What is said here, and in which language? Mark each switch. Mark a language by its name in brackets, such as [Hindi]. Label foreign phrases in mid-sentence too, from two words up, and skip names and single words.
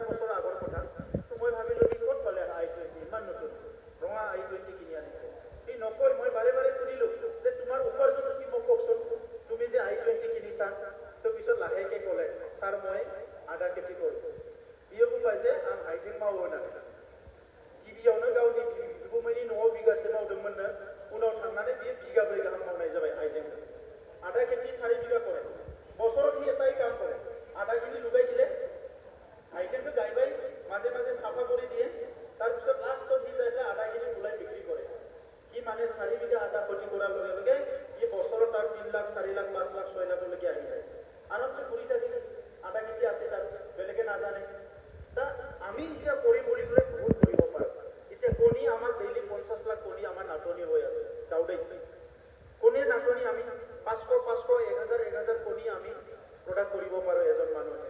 [Assamese] বছৰ আগৰ কথা তো মই ভাবিলো কি ক'ত পালে i20 ইমান নতুন ৰঙা i20 কিনি আনিছে ই নকয় মই বাৰে বাৰে সুধিলো যে তোমাৰ উপাৰ্জনটো কি মোক কওকচোন তুমি যে i20 কিনিছা তো পিছত লাহেকে ক'লে ছাৰ মই আদা [Bodo] খেতি কৰোঁ [Assamese] ইয়ো পাই যে [Bodo] आं हाइजें मावो होननानै गिबियावनो गावनि बिगुमैनि न'आव बिगासे मावदोंमोननो उनाव थांनानै बियो बिगाब्रै गाहाम मावनाय जाबाय हाइजें आदा खेति 4 बिगा करे বছৰত [Assamese] হি এটাই কাম কৰে আদাখিনি লুগাই দিলে হাইজেংটো গাইবাই মাজে মাজে সাফা কৰি দিয়ে তাৰ পিছত লাষ্টত হি যাই আদাখিনি ওলাই বিক্ৰী কৰে কি মানে 4 বিঘা আদা খেতি কৰাৰ লগে লগে ই বছৰত তাৰ 3 লাখ 4 লাখ 5 লাখ 6 লাখ লৈকে আহি যায় আৰামছে কৰি থাকে আদা খেতি আছে তাৰ বেলেগে নাজানে তা আমি এতিয়া কৰি বুলি পেলাই বহুত কৰিব পাৰোঁ এতিয়া কণী আমাৰ ডেইলি 50 লাখ কণী আমাৰ নাটনি হৈ আছে দাউদেই কণীৰ নাটনি আমি 500 1000 কণী আমি প্ৰডাক্ট কৰিব পাৰোঁ এজন মানুহে।